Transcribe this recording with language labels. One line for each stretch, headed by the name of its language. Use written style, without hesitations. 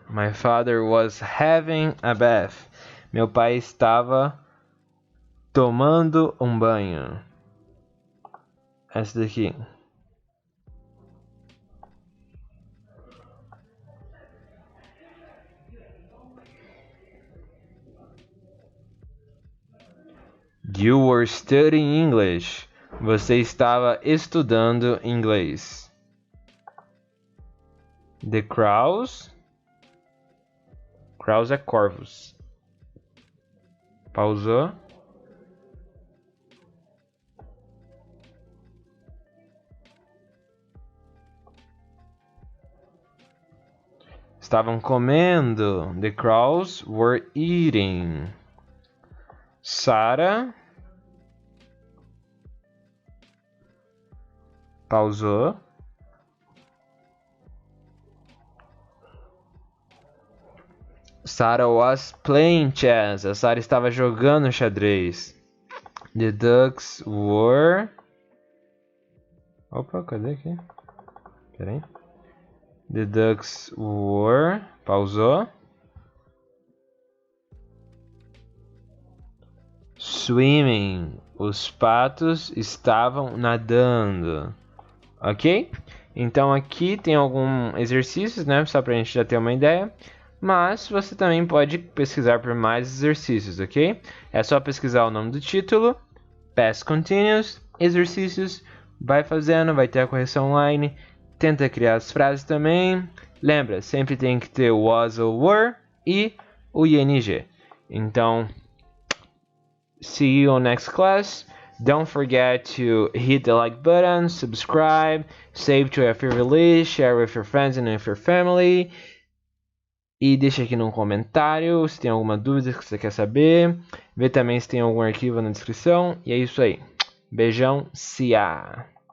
English: My father was having a bath.
Portuguese: Meu pai estava tomando um banho. Essa daqui.
English: You were studying English.
Portuguese: Você estava estudando inglês.
English: The crows.
Portuguese: Crows é corvos. Pausou. Estavam comendo.
English: The crows were eating. Sarah.
Portuguese: Pausou.
English: Sarah was playing chess.
Portuguese: A Sarah estava jogando xadrez.
English: The ducks were...
Portuguese: Opa, cadê aqui? Peraí.
English: The ducks were...
Portuguese: Pausou.
English: Swimming.
Portuguese: Os patos estavam nadando. Ok? Então aqui tem alguns exercícios, né? Só pra gente já ter uma ideia. Mas você também pode pesquisar por mais exercícios, ok? É só pesquisar o nome do título, Past Continuous, exercícios, vai fazendo, vai ter a correção online, tenta criar as frases também. Lembra, sempre tem que ter o was ou were e o ing.
English: Então, see you on next class. Don't forget to hit the like button, subscribe, save to your favorite list, share with your friends and with your family.
Portuguese: E deixa aqui no comentário se tem alguma dúvida que você quer saber. Vê também se tem algum arquivo na descrição. E é isso aí. Beijão,
English: see ya!